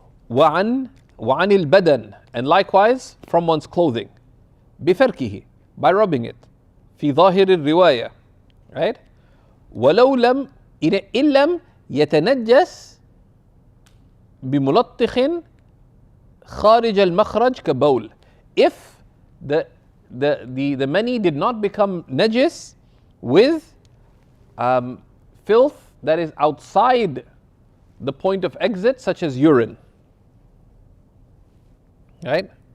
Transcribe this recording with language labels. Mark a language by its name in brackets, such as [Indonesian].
[Arabic] وعن البدن, [English] and likewise from one's clothing. [Arabic] بفركه, [English] by rubbing it. [Arabic] في ظاهر الرواية, [English] right? [Arabic] ولو لم إن لم يتنجس بملطخ خارج المخرج كبول. [English] If the mani did not become najis with filth that is outside the point of exit, such as urine. Right?